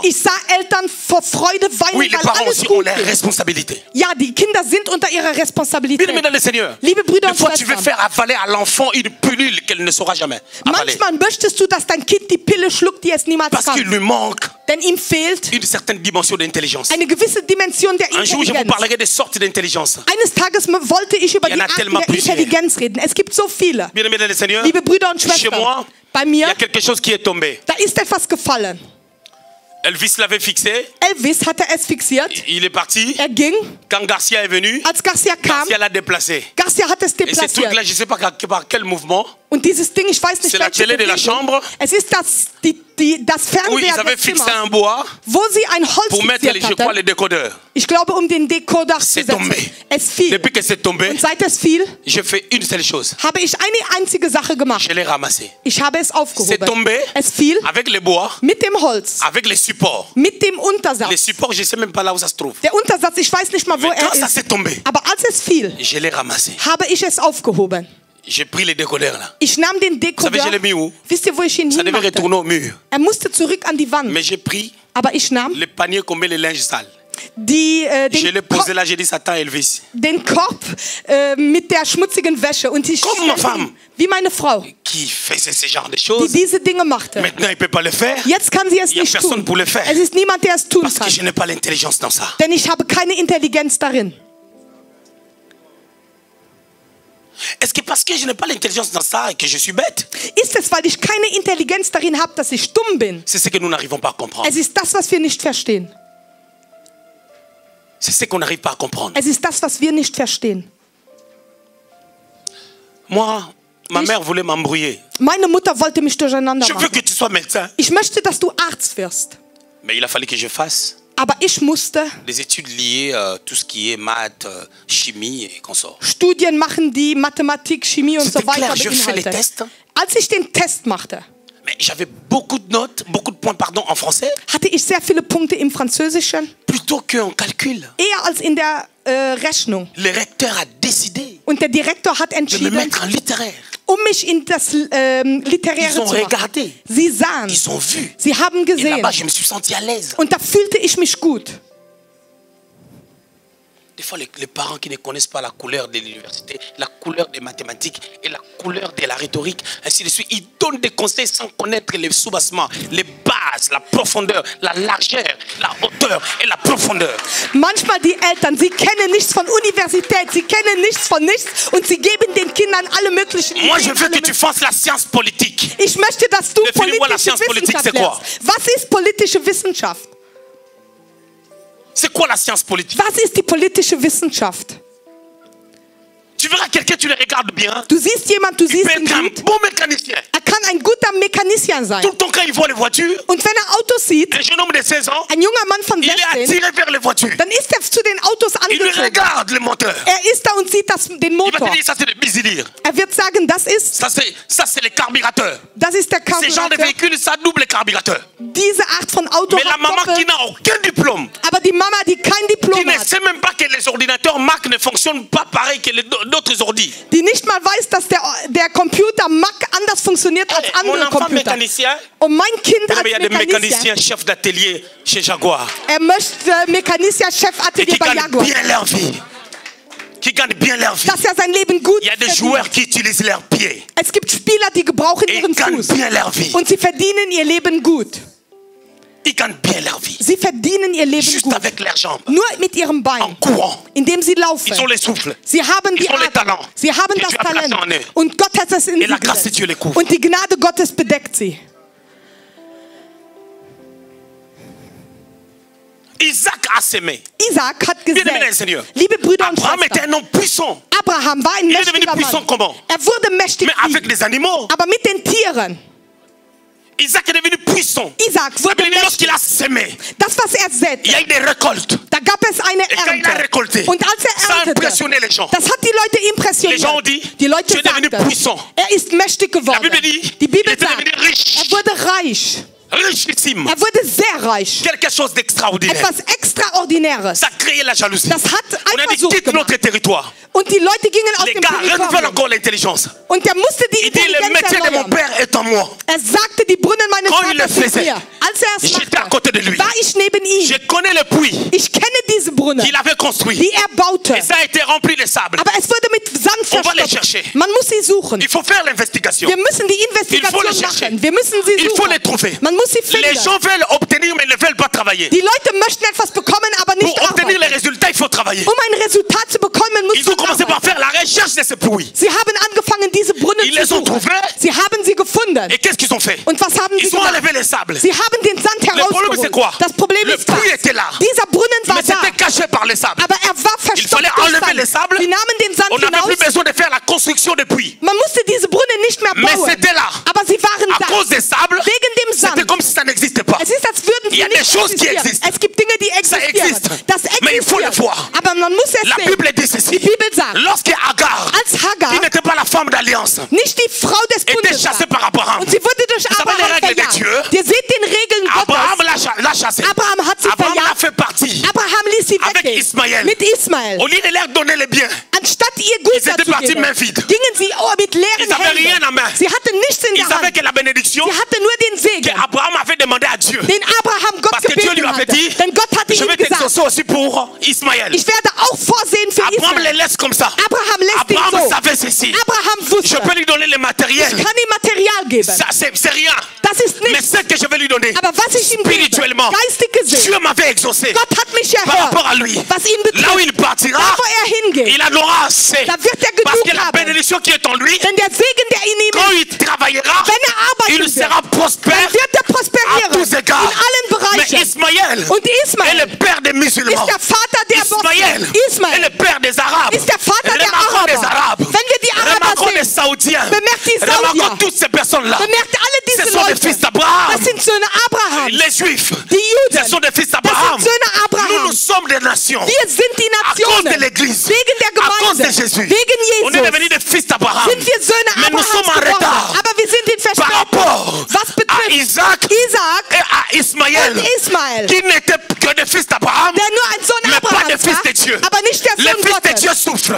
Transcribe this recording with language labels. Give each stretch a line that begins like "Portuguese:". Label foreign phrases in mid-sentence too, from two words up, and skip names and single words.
German: Ich sah Eltern vor Freude weinen,
French: Oui, les
German: weil
French: parents
German: alles
French: aussi ont
German: gut
French: leurs
German: geht.
French: responsabilités.
German: Ja, die Kinder sind unter ihrer
French: Bien
German: Responsabilität.
French: aimé dans le Seigneur.
German: Liebe Brüder
French: Des
German: und
French: fois, tu veux
German: Schwestern,
French: faire avaler à l'enfant une pilule qu'elle ne saura jamais avaler.
German: manchmal möchtest du, dass dein Kind die Pille schluckt, die es niemals
French: Parce qu'il
German: kann.
French: lui manque
German: Denn ihm fehlt
French: une certaine dimension d'intelligence.
German: eine gewisse Dimension der
French: Un jour, je vous
German: Intelligenz.
French: parlerai des sortes d'intelligence.
German: Eines Tages wollte ich über
French: Il y en
German: die
French: a
German: Arten
French: tellement
German: der
French: plusieurs.
German: Intelligenz reden. Es gibt so viele.
French: Bien aimé dans le Seigneur,
German: Liebe Brüder und
French: chez
German: Schwestern,
French: moi,
German: bei
French: il y
German: mir,
French: a quelque chose qui est tombé.
German: da ist etwas gefallen.
French: Elvis l'avait fixé,
German: Elvis hatte es fixiert.
French: il est parti.
German: Er ging.
French: Quand Garcia est venu,
German: Als Garcia kam,
French: Garcia l'a déplacé.
German: Garcia hat es
French: Et ce truc-là,
German: deplatziert.
French: je ne sais pas par quel mouvement,
German: Und dieses Ding, ich weiß nicht,
French: c'est la
German: welche
French: télé de la
German: Bewegung.
French: chambre
German: Es ist das
French: où ils
German: Fernseher
French: avaient
German: des
French: fixé
German: Zimmers,
French: un bois
German: wo sie ein Holz
French: pour mettre,
German: fixiert
French: je crois,
German: hatten.
French: les décodeurs.
German: Ich glaube, um den Decoder zu
French: C'est
German: setzen.
French: tombé.
German: Es fiel.
French: Depuis que c'est tombé,
German: Und seit es fiel,
French: je fais une seule chose.
German: habe ich eine einzige Sache gemacht.
French: Je l'ai ramassé.
German: Ich habe es
French: C'est
German: aufgehoben.
French: tombé
German: Es fiel
French: avec les bois,
German: mit dem Holz,
French: avec les supports.
German: mit dem
French: Les
German: Untersatz.
French: supports, je ne sais même pas là où ça se trouve.
German: Der Untersatz, ich weiß nicht mal, wo
French: Mais quand
German: er
French: ça
German: ist.
French: s'est tombé,
German: Aber als es fiel,
French: je l'ai ramassé.
German: habe ich es aufgehoben.
French: J'ai pris les décodeurs là.
German: Ich nahm den
French: Vous savez, je
German: Decoder.
French: l'ai mis où?
German: Wisst ihr, wo ich ihn
French: Ça devait
German: hinmachte?
French: retourner au mur.
German: Er musste zurück an die Wand.
French: Mais j'ai pris
German: Aber ich nahm
French: le panier qu'on met les linges sales. Je l'ai
German: den,
French: posé là, j'ai dit, Satan, Elvis.
German: den Korb mit der schmutzigen Wäsche und ich
French: Comme ma
German: stellte
French: femme.
German: ihn, wie meine Frau,
French: Qui faisait ce genre de
German: die
French: choses.
German: diese Dinge machte.
French: Maintenant, il ne peut pas le faire.
German: Jetzt kann sie es
French: Il y a
German: nicht
French: personne
German: tun.
French: pour le faire.
German: Es ist niemand, der es tun
French: Parce que
German: kann.
French: je n'ai pas l'intelligence dans ça.
German: Denn ich habe keine Intelligenz darin.
French: Est-ce que parce que je n'ai pas l'intelligence dans ça et que je suis bête?
German: Ist es, weil ich keine Intelligenz darin habe, dass ich dumm bin?
French: C'est ce que nous n'arrivons pas à comprendre.
German: Es ist das, was wir nicht verstehen.
French: C'est ce qu'on n'arrive pas à comprendre.
German: Es ist das, was wir nicht verstehen.
French: Moi, ma
German: Ich-
French: mère voulait m'embrouiller.
German: Meine Mutter wollte mich durcheinander
French: Je veux
German: machen.
French: que tu sois médecin.
German: Ich möchte, dass du Arzt wirst.
French: Mais il a fallu que je fasse
German: Aber ich musste
French: des études liées à tout ce qui est maths, chimie et consorts.
German: Studien machen, die Mathematik, Chemie und so
French: C'était clair,
German: weiter
French: je fais les
German: beinhalten.
French: tests.
German: Als ich den Test machte,
French: Mais j'avais beaucoup de notes, beaucoup de points, pardon, en français,
German: hatte ich sehr viele Punkte im Französischen,
French: plutôt qu'en calcul.
German: eher als in der Rechnung.
French: Le recteur a décidé
German: Und der Direktor hat
French: de me
German: entschieden,
French: mettre en littéraire.
German: mich in das Litteräre
French: Ils ont
German: zu machen.
French: regardé.
German: Sie sahen,
French: Ils ont vu.
German: sie haben
French: Et
German: gesehen.
French: là-bas, je me suis senti à l'aise.
German: Und da fühlte ich mich gut.
French: Des fois, les parents qui ne connaissent pas la couleur de l'université, la couleur des mathématiques et la couleur de la rhétorique, ainsi de suite, ils donnent des conseils sans connaître les soubassements, les bases, la profondeur, la largeur, la hauteur et la profondeur.
German: Manchmal die Eltern, sie kennen nichts von Universität, sie kennen nichts von nichts und sie geben den Kindern alle möglichen
French: Moi, je
German: Ideen,
French: veux
German: alle
French: que tu fasses la science politique.
German: Ich möchte, dass du
French: Define-moi la
German: politische
French: science politique,
German: Wissenschaft
French: c'est quoi?
German: lernst. Was ist politische Wissenschaft?
French: C'est quoi la science politique?
German: Was ist die politische Wissenschaft?
French: Tu verras quelqu'un, tu le regardes bien.
German: Du siehst jemand, du
French: Il
German: siehst
French: peut
German: ihn
French: être un
German: gut.
French: bon mécanicien.
German: Er kann ein guter Mechanicier sein.
French: Tout le temps, quand il voit les voitures,
German: Und wenn er Autos sieht,
French: un jeune homme de 16 ans,
German: ein junger Mann von
French: il est
German: 16,
French: attiré vers les voitures.
German: dann ist er zu den Autos
French: Il lui
German: angezogen.
French: regarde le moteur.
German: Er ist da und sieht den
French: Il va
German: Motor.
French: te dire, ça c'est le bisilire.
German: Er wird sagen, das ist
French: Ça c'est le carburateur.
German: der
French: Ce genre de
German: Karburator.
French: véhicule, ça double carburateur.
German: Diese Art von Auto
French: Mais la
German: hat
French: maman qui
German: doppelt.
French: n'a aucun diplôme,
German: Aber die Mama, die kein
French: qui
German: Diplom
French: ne
German: hat,
French: sait même pas que les ordinateurs Mac ne fonctionnent pas pareil que d'autres ordis.
German: die nicht mal weiß, dass der Computer Mac anders funktioniert als
French: Mon
German: andere
French: enfant
German: Computer.
French: mécanicien,
German: Und mein Kind als
French: il y a des
German: Mechanicier,
French: mécaniciens chefs d'atelier chez Jaguar
German: er möchte Mechanicier,
French: et
German: Chefatelier
French: qui
German: bei
French: gagnent
German: Jaguar,
French: bien leur vie. Qui gagnent bien leur vie.
German: dass er sein Leben gut
French: Il y a des
German: verdient.
French: joueurs qui utilisent leurs pieds
German: Es gibt Spieler, die gebrauchen
French: et
German: ihren
French: ils gagnent
German: Fuß
French: bien leur vie.
German: und sie verdienen ihr Leben gut.
French: Ils gagnent bien leur vie.
German: Sie verdienen ihr Leben
French: Juste
German: gut.
French: avec leurs jambes,
German: Nur mit ihrem
French: en
German: Bein,
French: courant.
German: indem sie
French: Ils ont
German: laufen.
French: le souffle.
German: Sie haben die
French: Ils ont les
German: Art,
French: talents.
German: sie haben
French: Et
German: das
French: Dieu a placé
German: Talent
French: en eux.
German: und Gott hat es in
French: Et
German: sie
French: la grâce de
German: gesetzt.
French: Dieu les couvre.
German: Und die Gnade Gottes bedeckt sie.
French: Isaac a semé.
German: Isaac hat
French: Bien-aimé
German: gesät.
French: Seigneur.
German: Liebe Brüder und
French: Abraham était
German: Schwestern,
French: un homme puissant,
German: Abraham war ein
French: Il est devenu
German: mächtiger
French: puissant
German: Mann.
French: comment?
German: Er wurde mächtig,
French: mais avec
German: wie?
French: les animaux.
German: Aber mit den Tieren.
French: Isaac est devenu puissant.
German: Isaac
French: Ça
German: wurde
French: veut dire lorsqu'il
German: mächtig.
French: a semé,
German: Das, was er
French: il y
German: säte,
French: a eu des récoltes.
German: da gab es eine
French: Et quand il a
German: Ernte.
French: récolté,
German: Und als er
French: ça a
German: erntete,
French: impressionné les gens.
German: das hat die Leute
French: Les gens ont
German: impressioniert.
French: dit,
German: Die Leute
French: tu es devenu
German: sagten,
French: puissant.
German: er ist mächtig
French: La
German: geworden.
French: Bible dit,
German: Die
French: il
German: Bibel
French: était
German: sagt,
French: devenu riche,
German: er wurde reich.
French: richissime.
German: Er wurde sehr reich.
French: Quelque chose d'extraordinaire.
German: Etwas Extraordinäres.
French: Ça a créé la jalousie.
German: Das hat
French: On a dit,
German: Eifersucht
French: quitte
German: gemacht.
French: notre territoire.
German: Und die Leute gingen aus
French: Les
German: dem
French: gars renouvellent
German: Territorium.
French: encore l'intelligence.
German: Und der musste die
French: Il dit, le
German: Intelligenz
French: métier de mon
German: erneuern.
French: père est en moi.
German: Er sagte, die Brunnen meines
French: Quand il le
German: Vaters sind
French: faisait,
German: mir. Als er es
French: j'étais à côté de lui.
German: machte, war ich neben
French: Je
German: ihm.
French: connais le puits
German: Ich kenne diese Brunnen,
French: qu'il avait construit.
German: die er baute.
French: Et ça a été rempli de sable.
German: Aber es wurde mit Sand
French: On va les
German: verstopft.
French: chercher.
German: Man muss sie suchen.
French: Il faut faire l'investigation.
German: Wir müssen die
French: Il faut
German: Investigation
French: les chercher.
German: machen. Wir müssen sie
French: Il faut
German: suchen.
French: les trouver.
German: Man muss sie
French: Les
German: finden.
French: gens veulent obtenir mais ne veulent pas travailler.
German: Die Leute möchten etwas bekommen, aber nicht
French: Pour obtenir les
German: arbeiten.
French: résultats, il faut travailler.
German: Um ein Resultat zu bekommen, musst
French: Ils
German: du
French: ont commencé par
German: arbeiten.
French: faire la recherche de ce puits.
German: Sie haben angefangen, diese Brunnen
French: Ils
German: zu
French: les ont
German: suchen.
French: trouvés.
German: Sie haben sie gefunden.
French: Et qu'est-ce qu'ils ont fait?
German: Und was haben sie
French: Ils ont
German: gemacht?
French: enlevé les sables.
German: Sie haben den Sand
French: problème, c'est quoi?
German: herausgeholt. Das Problem
French: Le
German: ist was?
French: puits était là.
German: Dieser Brunnen war
French: Mais
German: da,
French: c'était caché par les sables.
German: aber er war
French: Il
German: verstopft
French: fallait
German: durch
French: enlever les
German: Sand.
French: sables.
German: Sie nahmen den Sand
French: On n'avait plus
German: hinaus.
French: besoin de faire la construction de puits.
German: Man musste diese Brunnen nicht mehr
French: Mais
German: bauen.
French: c'était là.
German: Aber sie waren
French: À
German: da.
French: cause des sables,
German: Wegen dem Sand.
French: c'était comme si ça n'existait pas.
German: Es ist, als würden
French: Il y
German: sie
French: a des
German: nicht
French: choses qui
German: existieren.
French: existent.
German: Es gibt Dinge, die
French: Ça
German: existieren.
French: existe.
German: Das
French: Mais il faut le
German: existiert.
French: voir.
German: Aber man muss es
French: La
German: sehen.
French: Bible dit ceci.
German: Die Bibel sagt,
French: Lorsque Agar,
German: als Hagar
French: qui n'était pas la femme d'alliance,
German: nicht die Frau des
French: était
German: Bundes
French: chassée
German: war,
French: par Abraham.
German: und sie wurde durch
French: Vous savez les
German: Abraham
French: règles de
German: verjagt.
French: Dieu?
German: Ihr seht den Regeln
French: Abraham
German: Gottes.
French: l'a chassée.
German: Abraham hat sie
French: Abraham l'a
German: verjagt.
French: fait partie.
German: Abraham ließ sie
French: Avec
German: weggehen.
French: Ismaël.
German: Mit Ismael.
French: Au lieu de leur donner les biens,
German: Anstatt ihr Gut
French: Ils étaient
German: dazu
French: partis
German: geben,
French: main vide.
German: gingen sie mit leeren
French: Ils avaient rien en main.
German: Händen. Sie hatten nichts in
French: ils
German: der
French: savaient
German: Hand.
French: que la bénédiction
German: Sie hatten nur den Segen,
French: qu'Abraham avait demandé à Dieu.
German: den Abraham Gott
French: Parce que Dieu lui
German: gebeten
French: avait
German: hatte.
French: dit,
German: Denn Gott hatte
French: je
German: ihm
French: vais
German: gesagt,
French: t'exaucer aussi pour Ismaël.
German: ich werde auch vorsehen für
French: Abraham les
German: Israel.
French: laisse comme ça.
German: Abraham lässt ihn
French: Abraham
German: so.
French: savait ceci.
German: Abraham
French: Je
German: wusste,
French: peux lui donner le
German: ich
French: matériel.
German: kann ihm Material geben.
French: Ça, c'est rien.
German: Das ist
French: Mais
German: nichts.
French: ce que je vais lui donner,
German: Aber was ich ihm gebe,
French: spirituellement,
German: geistig gesehen,
French: Dieu m'avait exaucé
German: Gott hat mich
French: par
German: erhört,
French: rapport à lui.
German: was ihn
French: Là où
German: betrifft.
French: il partira,
German: Da, wo er hingeht,
French: il en aura assez.
German: da wird er
French: Parce que
German: genug
French: la
German: haben.
French: bénédiction qui est en lui,
German: Denn der Segen, der in ihm
French: quand
German: ist,
French: il travaillera,
German: wenn er arbeiten
French: il sera
German: wird,
French: prospère
German: dann wird er
French: à
German: prosperieren
French: tous
German: in
French: égards.
German: allen
French: Mais
German: Bereichen.
French: Ismaël
German: Und
French: est
German: Ismael
French: le père des musulmans.
German: ist der Vater der
French: Ismaël
German: Muslimen.
French: est
German: Ismael
French: le père des Arabes.
German: ist der Vater der
French: Remarquons les
German: Araber.
French: Arabes.
German: Wenn wir die Araber
French: Remarquons les
German: sehen,
French: Saoudiens.
German: bemerkt die
French: Remarquons
German: Saudier,
French: toutes ces personnes-là.
German: bemerkt alle
French: Ce
German: diese
French: sont des
German: Leute.
French: fils d'Abraham.
German: Das sind Söhne Abrahams.
French: Les Juifs,
German: Die Juden,
French: ce sont des fils
German: das
French: d'Abraham.
German: sind Söhne
French: Nous,
German: Abrahams.
French: nous sommes des nations.
German: Wir sind die
French: À cause de
German: Nationen.
French: l'Église.
German: Wegen der
French: À cause de
German: Gemeinde.
French: Jésus.
German: Wegen
French: On est
German: Jesus.
French: devenus des fils d'Abraham.
German: Sind wir Söhne
French: Mais nous sommes
German: Abrahams
French: en retard
German: geworden. Aber wir sind in
French: par
German: Verspätung.
French: rapport
German: Was
French: à
German: betrifft
French: Isaac
German: Isaac
French: et à Ismaël,
German: und Ismael,
French: qui n'étaient que des fils d'Abraham,
German: der nur ein Sohn
French: mais pas des
German: Abrahams
French: fils
German: war,
French: de Dieu.
German: aber nicht der
French: Les
German: Sohn
French: fils de
German: Gottes.
French: Dieu souffrent.